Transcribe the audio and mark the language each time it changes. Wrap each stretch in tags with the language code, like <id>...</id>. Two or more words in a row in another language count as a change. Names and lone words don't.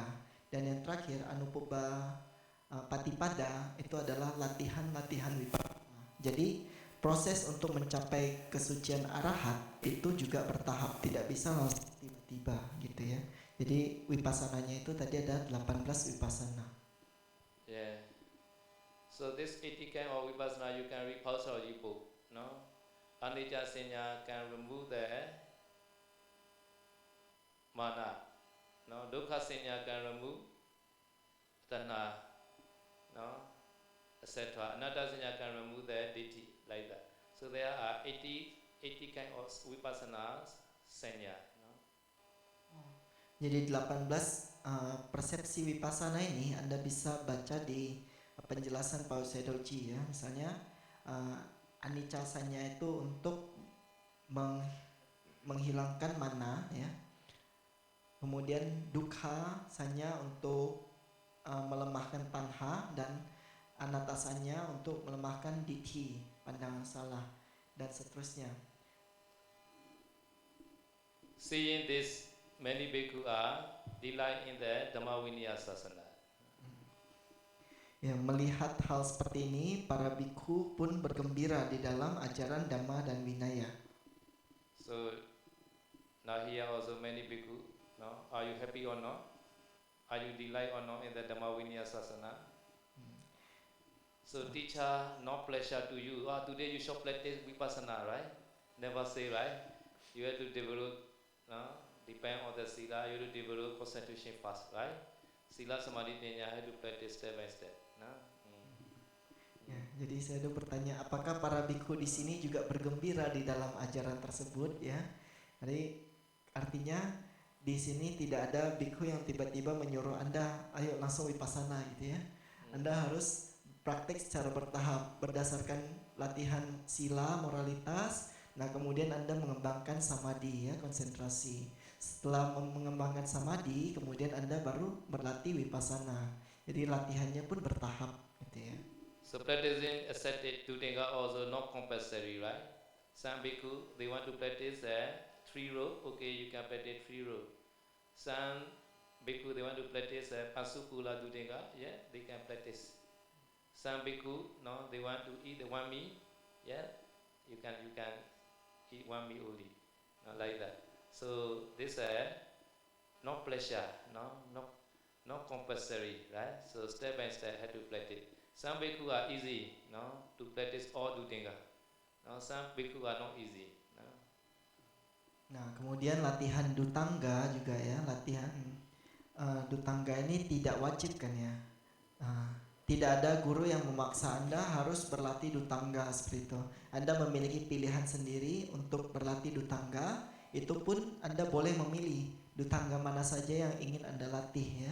<id>Dan yang terakhir</id> <pi>anupubba patipada</pi> <id>itu adalah latihan-latihan vipassana. Jadi proses untuk mencapai kesucian arahat itu juga bertahap, tidak bisa langsung tiba-tiba gitu ya. Jadi wipassananya itu tadi ada 18 vipassana.</id> <en>Yeah. So this 80 kind of vipassana you can read Pausal book, no?</en> <pi>Anicca Sanya</pi> <en>can remove the mana, no?</en> <pi>Dukkha Sanya</pi> <en>can remove tanha, no? Etc.</en> <pi>Anatta Sanya</pi> <en>can remove the ditthi, like that. So there are 80 kind of</en> <pi>vipassana sanya.</pi> <id>Jadi 18 persepsi vipassana ini Anda bisa baca di penjelasan Pausai Doji ya. Misalnya</id> <pi>anicca sanya</pi> <id>itu untuk menghilangkan mana ya. Kemudian</id> <pi>dukkha sanya</pi> <id>untuk melemahkan tanha, dan</id> <pi>anatta sanya</pi> <id>untuk melemahkan ditthi, pandangan salah, dan seterusnya.</id> <en>Seeing this, many bhikkhu are delight in the</en> <pi>Dhamma Vinaya Sasana.</pi> <id>Ya, melihat hal seperti ini, para bhikkhu pun bergembira di dalam ajaran Dhamma dan Vinaya.</id> <en>So now here also many bhikkhu, no? Are you happy or not? Are you delight or not in the</en> <pi>Dhamma Vinaya Sasana?</pi> <en>So teacher, no pleasure to you. Today you should practice vipassana, right? Never say, right? You have to develop, no? Depend on the sila, you have to develop concentration fast, right?</en> <pi>Sila samadhi panya</pi> <en>have to practice step by step, no?</en> <id>Ya, Jadi saya ada bertanya, apakah para bikhu di sini juga bergembira di dalam ajaran tersebut ya? Jadi artinya di sini tidak ada bikhu yang tiba-tiba menyuruh Anda, ayo langsung vipassana gitu ya. Anda harus praktik secara bertahap berdasarkan latihan sila, moralitas. Nah kemudian Anda mengembangkan samadhi ya, konsentrasi. Setelah mengembangkan samadhi, kemudian Anda baru berlatih vipassana. Jadi latihannya pun bertahap gitu ya.</id> <en>So practicing ascetic Dutinga also not compulsory, right? Some bhikkhu, they want to practice a 3 row, okay, you can practice 3 row. Some bhikkhu, they want to practice a</en> <pi>Pasukula Dutinga,</pi> <en>yeah, they can practice. Some bhikkhu, no, they want to eat the one meal, yeah, you can eat one meal only, not like that. So this no pleasure, no compulsory, right? So step by step, have to practice. Some bhikkhu are easy, no, to practice all Dutinga. No, some bhikkhu are not easy. No.</en> <id>Nah, kemudian latihan dutangga juga ya, latihan dutangga ini tidak wajib kan ya. Tidak ada guru yang memaksa Anda harus berlatih dutangga seperti itu. Anda memiliki pilihan sendiri untuk berlatih dutangga, itu pun Anda boleh memilih dutangga mana saja yang ingin Anda latih ya.</id>